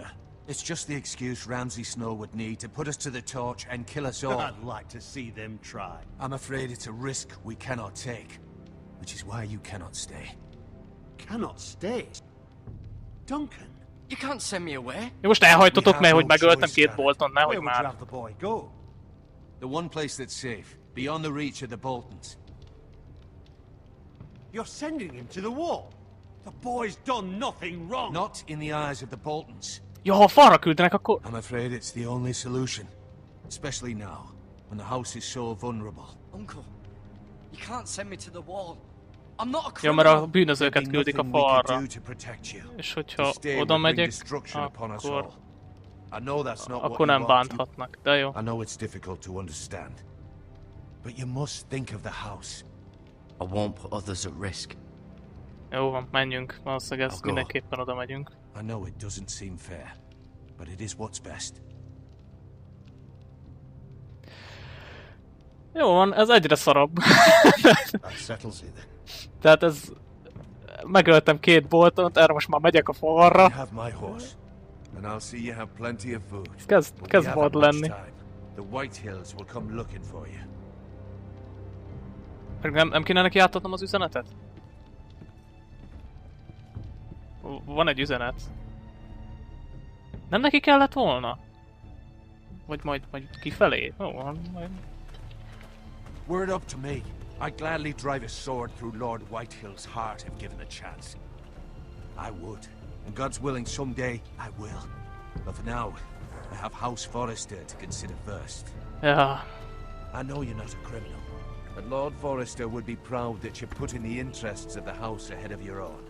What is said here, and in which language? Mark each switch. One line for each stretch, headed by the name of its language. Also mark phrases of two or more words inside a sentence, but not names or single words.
English: It's just the excuse Ramsay Snow would need to put us to the torch and kill us all. I'd like to see them try. I'm afraid it's a risk we cannot take. Which is why you cannot stay. Cannot stay. Duncan, You can't send me away.
Hungarian: Most elhajtotok, mert hogy megöltem 2 Bolton, nehogy
English: where would you
Hungarian: már.
English: have the boy go? The one place that's safe, beyond the reach of the Boltons. You're sending him to the wall. The boy's done nothing wrong. Not in the eyes of the Boltons.
Hungarian: Ja, ha falra küldenek, akkor...
English: I'm afraid it's the only solution. Especially now, when the house is so vulnerable. Uncle, you can't send me to the wall. I'm not a
Hungarian: Ja,
English: criminal.
Hungarian: mert a bűnözőket küldik a falra. És hogyha oda megyek, akkor nem bánthatnak, de jó.
English: I know it's difficult to understand. But you must think of the house. I won't put others at risk.
Hungarian: Jó van, menjünk. Valószínűleg ez mindenképpen oda megyünk.
English: I know it doesn't seem fair, but it is what's best.
Hungarian: Jó van, ez egyre szarabb.
English: That settles it then.
Hungarian: Tehát ez... Megöltem 2 Boltont, erre most már megyek a falra.
English: You have my horse, and I'll see you have plenty of food.
Hungarian: Kezd vad lenni.
English: The White Hills will come looking for you.
Hungarian: Nem kéne neki átadnom az üzenetet? Van egy üzenet. Nem neki kellett volna? Vagy majd kifelé? Jó, van, majd...
English: Were it up to me, I'd gladly drive a sword through Lord Whitehill's heart if given the chance. I would. And God's willing, someday I will. But for now, I have House Forrester to consider first.
Hungarian: Ja.
English: I know you're not a criminal, but Lord Forrester would be proud that you're putting the interests of the house ahead of your own.